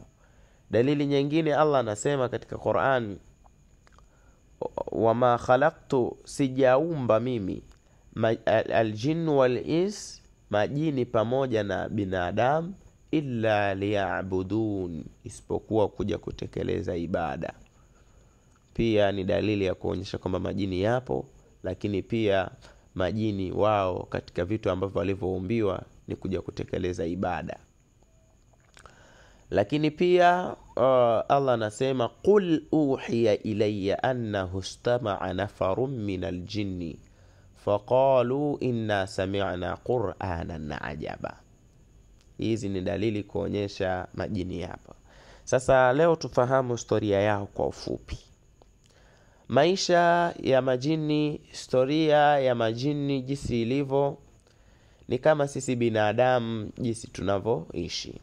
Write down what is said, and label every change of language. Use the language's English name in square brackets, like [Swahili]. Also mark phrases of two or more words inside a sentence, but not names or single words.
[Swahili] Dalili nyingine, Allah anasema katika Qur'an, [Arabic] وما خلقت, [Swahili] sijaumba mimi [Arabic] الجن والإنس, [Swahili] majini pamoja na binadamu, [Arabic] إلا ليعبدون, [Swahili] isipokuwa kuja kutekeleza ibada. Pia ni dalili ya kuonyesha kwamba majini yapo, lakini pia majini wao katika vitu ambavyo walivyoumbiwa ni kuja kutekeleza ibada. Lakini pia Allah anasema [Arabic] قل أوحي إلي أنه استمع نفر من الجن فقالوا إنا سمعنا قرآنا عجبا. [Swahili] Hizi ni dalili kuonyesha majini hapa. Sasa leo tufahamu historia yao kwa ufupi. Maisha ya majini, historia ya majini jinsi ilivyo ni kama sisi binadamu jinsi tunavyoishi.